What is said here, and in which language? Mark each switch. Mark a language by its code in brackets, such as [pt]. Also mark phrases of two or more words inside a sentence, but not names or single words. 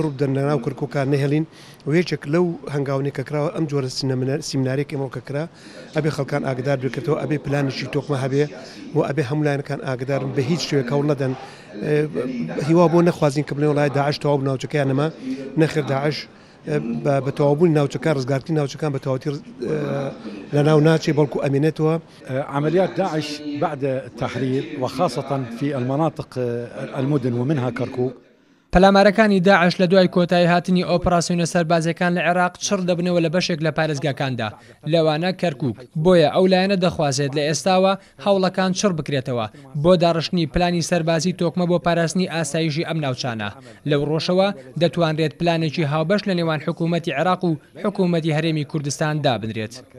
[ckb] ڕوودەن لە ناو کورکووکان نەهێڵین و یەکێک لەو هەنگاونی کە کراوە ئەم جۆرە سیمینارێک ئێمەوە کە کرا ئەبێ خەڵکان ئاگدار بکرێتەوە ئەبێ پلانیشی تۆکمە هەبێ و ئەبێ هەمولایەنەکان ئاگدارن بە هیچ شوێک هەوڵ نەدەن هیوا بۆ نەخوازیین کە بڵێن وڵای داعش تەواو ناوچەکەیانەمە نەخێر داعش بە تەواوبوونی ناوچەکان ڕزگارکردنی ناوچەکان بە تەواوەتی لە ناو ناچێ بەڵکو ئەمێنێتەوە. [ar] عمليات داعش بعد التحرير وخاصة في المناطق المدن ومنها كركوك. [ckb] پەلامارەکانی داعش لە دوای کۆتایی هاتنی ئۆپراسیۆنە سەربازەکان لە عێراق چڕ دەبنەوە لە بەشێک لە پارێزگاکاندا لەوانە کەرکووک بۆیە ئەو لایەنە دەخوازێت لە ئێستاوە هەوڵەکان چڕ بکرێتەوە بۆ داڕشتنی پلانی سەربازی تۆکمە بۆ پاراستنی ئاسایشی ئەم ناوچانە لەو ڕۆژەوە دەتوانرێت پلانێکی هاوبەش لە نێوان حکوومەتی عێراق و حکوومەتی هەرێمی کوردستان دابنرێت.